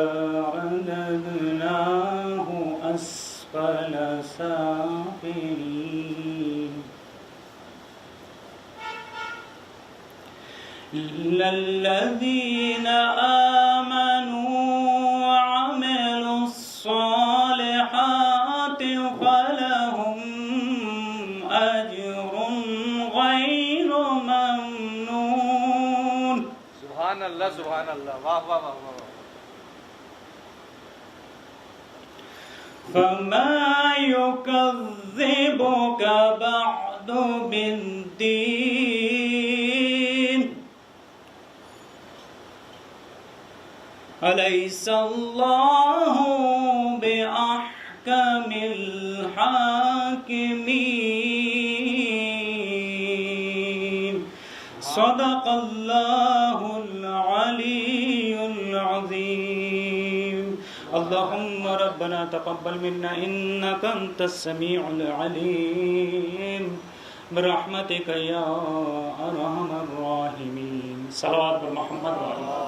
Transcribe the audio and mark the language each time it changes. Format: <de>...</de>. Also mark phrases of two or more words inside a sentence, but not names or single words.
<ar>رددناه أسفل سافلين، إلا الذين آمنوا وعملوا الصالحات فلهم أجر غير ممنون۔</ar> <ur>سبحان اللہ، سبحان اللہ، واہ واہ واہ واہ۔</ur> <ar>فما يكذبك بعد بالدين أليس الله بأحكم الحاكمين صدق الله العلي العظيم اللهم ربنا تقبل منا إنك أنت السميع العليم برحمتك يا أرحم الراحمين صلوات محمد وعلى</ar>